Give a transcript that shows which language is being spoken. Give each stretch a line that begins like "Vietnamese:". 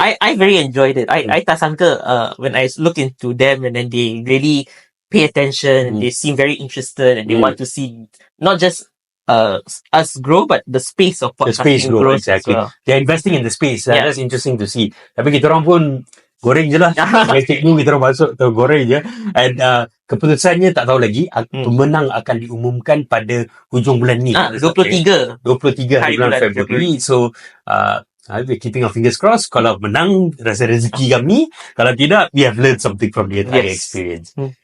English: I very enjoyed it. I tak sangka when I look into them and then they really pay attention and they seem very interested and they want to see not just us grow but the space of podcasting grow. Exactly. Well. They're investing in the space. That's interesting to see.
Malay: Tapi kita orang pun goreng je lah. Cikgu kita orang masuk goreng je. And keputusannya tak tahu lagi. Pemenang akan diumumkan pada hujung bulan ni. 23 hari bulan Februari.
English: So I'll be keeping our fingers crossed. Kalau menang, rasa rezeki kami. Kalau tidak, we have learned something from the entire experience.